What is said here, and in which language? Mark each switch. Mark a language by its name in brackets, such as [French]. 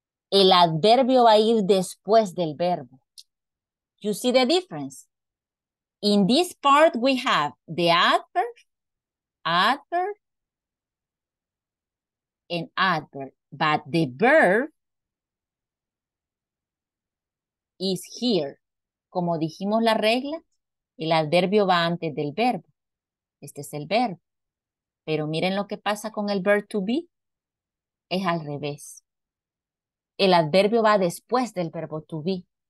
[Spanish] El adverbio va a ir después del verbo. [English] You see the difference? In this part, we have the adverb, and adverb, but the verb is here. [Spanish] Como dijimos la regla, el adverbio va antes del verbo. Este es el verbo. Pero miren lo que pasa con el verb to be. Es al revés. El adverbio va después del verbo to be.